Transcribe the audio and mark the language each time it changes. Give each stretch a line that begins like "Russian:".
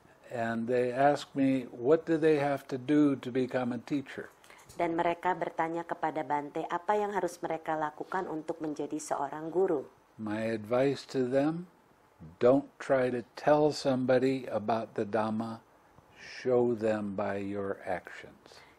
English: And they ask me, what do they have to do to become a teacher?
Indonesian: Dan mereka bertanya kepada Bante, apa yang harus mereka lakukan untuk menjadi seorang guru?
English: My advice to them, don't try to tell somebody about the Dhamma, show them by your actions.